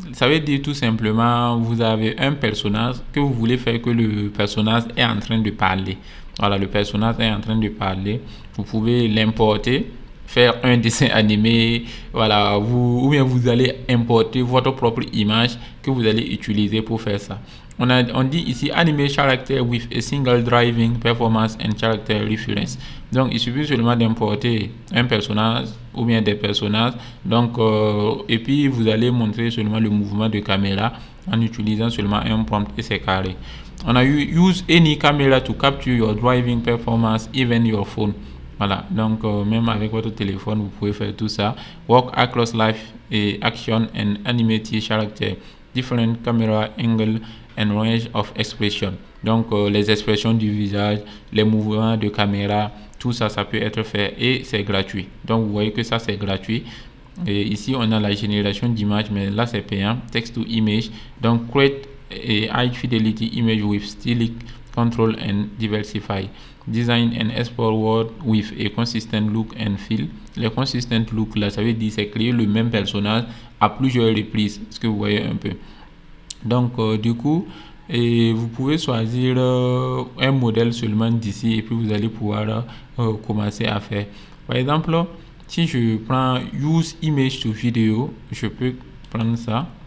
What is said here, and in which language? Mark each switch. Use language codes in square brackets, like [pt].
[fr] Ça veut dire tout simplement, vous avez un personnage que vous voulez faire que le personnage est en train de parler. Voilà, le personnage est en train de parler. Vous pouvez l'importer, faire un dessin animé, voilà, ou bien vous allez importer votre propre image que vous allez utiliser pour faire ça. On dit ici [en] animate character with a single driving performance and character reference. [fr] Donc il suffit seulement d'importer un personnage ou bien des personnages. Donc et puis vous allez montrer seulement le mouvement de caméra en utilisant seulement un prompt et c'est carré. On a [en] use any camera to capture your driving performance, even your phone. [fr] Voilà, donc même avec votre téléphone, vous pouvez faire tout ça. [en] Walk across life et action and animate character, different camera angle and range of expression. [fr] Donc les expressions du visage, les mouvements de caméra, tout ça, ça peut être fait et c'est gratuit. Donc vous voyez que ça c'est gratuit. Et ici on a la génération d'images, mais là c'est payant. [en] Text to image. [fr] Donc [en] create a high fidelity image with stylistic control and diversify. Design and export word with a consistent look and feel. [fr] Le consistent look là, ça veut dire c'est créer le même personnage à plusieurs reprises. Ce que vous voyez un peu. Donc du coup, et vous pouvez choisir un modèle seulement d'ici et puis vous allez pouvoir commencer à faire. Par exemple, si je prends [en] use image to video, [fr] je peux prendre ça.